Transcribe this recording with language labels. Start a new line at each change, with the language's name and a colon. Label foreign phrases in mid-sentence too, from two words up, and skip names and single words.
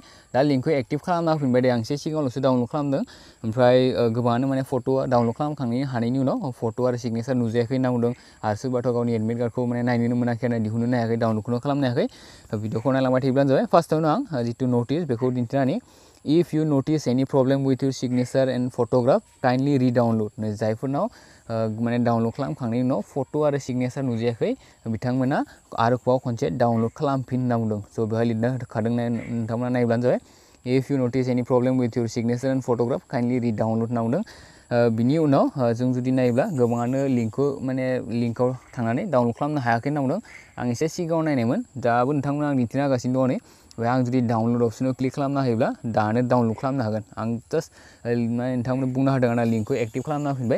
Bodo: दा लिंकखौ एक्टिभ खालामना होफिनबाय दे, आं एसे सिगाङावल'सो डाउनलड खालामदों। ओमफ्राय गोबाङानो माने फट'आ डाउनलड खालामखांनायनि हानायनि उनाव फट' आरो सिगनेचार नुजायाखै होनना बुंदों। आरो सोरबाथ' गावनि एडमिट कार्डखौ माने नायनोनो मोनाखै आरो दिहुननो हायाखै, डाउनलडखौनो खालामनो हायाखै। भिडिअखौ नायलांबाय थायोब्लानो जाबाय। फार्स्टआवनो आं जितु नटिस बेखौ दिन्थिनानै
English: if you notice any problem with your signature and photograph kindly re-download।
Bodo: जायफोरनाव माने डाउनलड खालामखांनायनि उनाव फट' आरो सिगनेचार नुजायाखै बिथांमोना आरोबाव खनसे डाउनलड खालामफिन होनना बुंदों। स' बेवहाय लिरना होखादों, नोंथांमोना नायब्लानो जाबाय।
English: if you notice any problem with your signature and photograph kindly re-download
Bodo: होनना बुंदों। बिनि उनाव जों जुदि नायोब्ला गोबाङानो लिंकआव थांनानै डाउनलड खालामनो हायाखै होनना बुंदों। आं एसे सिगाङाव नायनायमोन, दाबो नोंथांमोना आं दिन्थिना होगासिनो दङ। नै आं जुदि
English: download option
Bodo: क्लिक खालामना होयोब्ला दानो डाउनलड खालामनो हागोन। आं जास्ट नोंथांमोननो बुंना होदों आरो लिंकखौ एक्टिभ खालामना होफिनबाय।